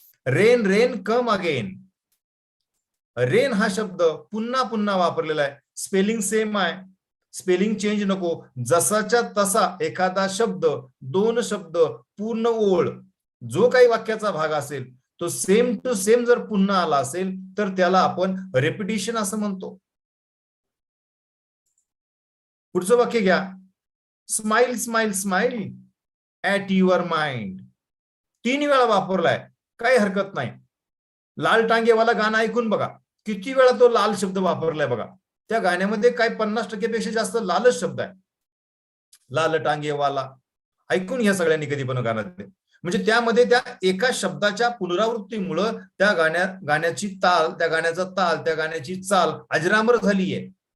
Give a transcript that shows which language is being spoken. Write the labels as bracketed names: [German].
[English] Rain rain come again. [Marathi] Rain हा शब्द पुन्हा पुन्हा वापरलेला आहे, स्पेलिंग सेम आहे, स्पेलिंग चेंज नको. जसाच्या तसा एखादा शब्द, 2 शब्द, पूर्ण ओळ, जो काही वाक्याचा भाग असेल तो सेम टू सेम जर पुन्हा आला असेल तर त्याला आपण रेपिटिशन असं म्हणतो. पुढचं वाक्य घ्या, [English] Smile smile smile at your mind. [Marathi] 3 वेळा वापरलाय, काही हरकत नाही. लाल टांगेवाला गाणं ऐकून बघा, किती वेळा तो लाल शब्द वापरलाय बघा. त्या गाण्यामध्ये काय 50% पेक्षा जास्त लालच शब्द आहे. लाल टांगेवाला ऐकून घ्या सगळ्यांनी कधी पण गाणं. म्हणजे त्यामध्ये त्या एका शब्दाच्या पुनरावृत्तीमुळं त्या गाण्याची ताल, त्या गाण्याचा ताल, त्या गाण्याची चाल अजरामर झालीये.